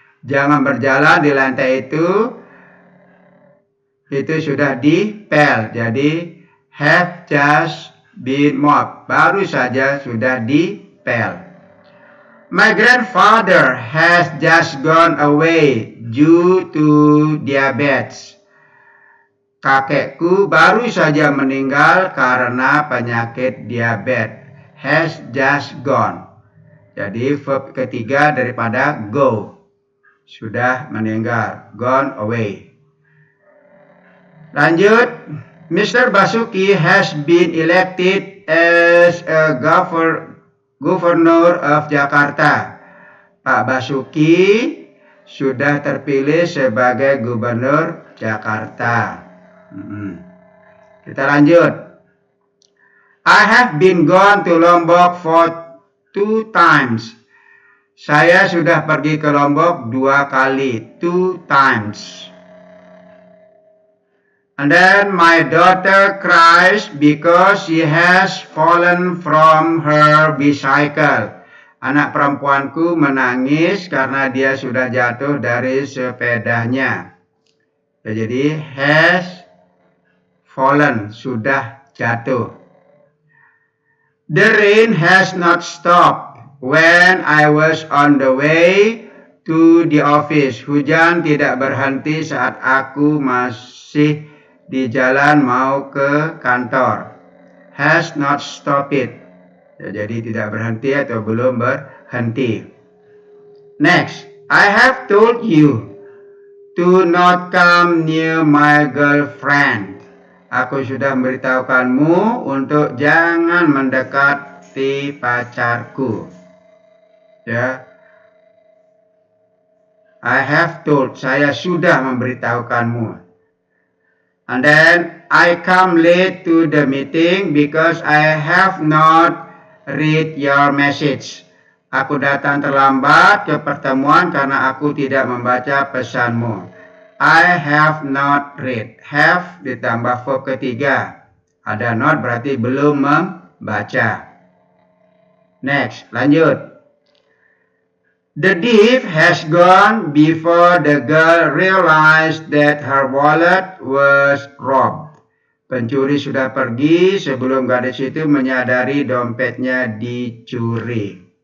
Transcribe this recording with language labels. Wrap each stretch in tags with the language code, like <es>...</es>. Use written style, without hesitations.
<id>Jangan berjalan di lantai itu sudah dipel, jadi</id> <en>have just been mopped,</en> <id>baru saja sudah dipel.</id> <en>My grandfather has just gone away due to diabetes.</en> <id>Kakekku baru saja meninggal karena penyakit diabetes.</id> <en>Has just gone.</en> <id>Jadi verb ketiga daripada go. Sudah meninggal,</id> <en>gone away.</en> <id>Lanjut, Mr.</id> <en>Basuki has been elected as a governor of Jakarta.</en> <id>Pak Basuki sudah terpilih sebagai gubernur Jakarta. Kita lanjut.</id> <en>I have been gone to Lombok for 2 times.</en> <id>Saya sudah pergi ke Lombok 2 kali,</id> <en>2 times. And then my daughter cries because she has fallen from her bicycle.</en> <id>Anak perempuanku menangis karena dia sudah jatuh dari sepedanya. Jadi</id> <en>has fallen,</en> <id>sudah jatuh.</id> <en>The rain has not stopped when I was on the way to the office.</en> <id>Hujan tidak berhenti saat aku masih di jalan mau ke kantor.</id> <en>Has not stopped it.</en> <id>Jadi tidak berhenti atau belum berhenti.</id> <en>Next, I have told you to not come near my girlfriend.</en> <id>Aku sudah memberitahukanmu untuk jangan mendekati pacarku. Ya.</id> <en>I have told,</en> <id>saya sudah memberitahukanmu.</id> <en>And then I come late to the meeting because I have not read your message.</en> <id>Aku datang terlambat ke pertemuan karena aku tidak membaca pesanmu.</id> <en>I have not read. Have</en> <id>ditambah</id> <en>verb ketiga.</en> <id>Ada not berarti belum membaca. Next, lanjut.</id> <en>The thief has gone before the girl realized that her wallet was robbed.</en> <id>Pencuri sudah pergi sebelum gadis itu menyadari dompetnya dicuri.</id>